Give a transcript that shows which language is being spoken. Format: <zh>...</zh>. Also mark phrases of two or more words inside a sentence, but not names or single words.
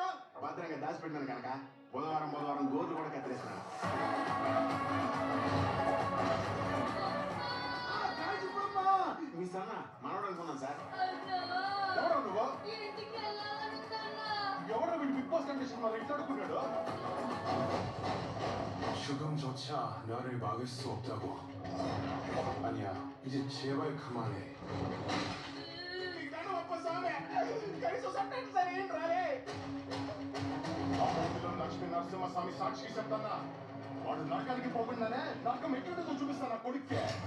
<te>భద్రంగా దాచిపెట్టినాను కనుక బుధవారం గోర్లు కూడా కత్తిరేస్తున్నాను మీ సన్న మనవడు అనుకున్నాను సార్ ఎవరు నువ్వు ఇంటికి వెళ్ళాలనుకున్నా ఎవరు వీడు బిగ్ బాస్ కండిషన్ మరి ఇంట్లో అడుగుతున్నాడు</te> <ko>죽음조차 너를 막을 수 없다고. 아니야, 이제 제발 그만해.</ko> <te>లక్ష్మీ నరసింహస్వామి సాక్షికి చెప్తానా వాడు నరకానికి పోకుండానే నరకం ఎట్లుంటుందో చూపిస్తాను నా కొడుక్కే</te>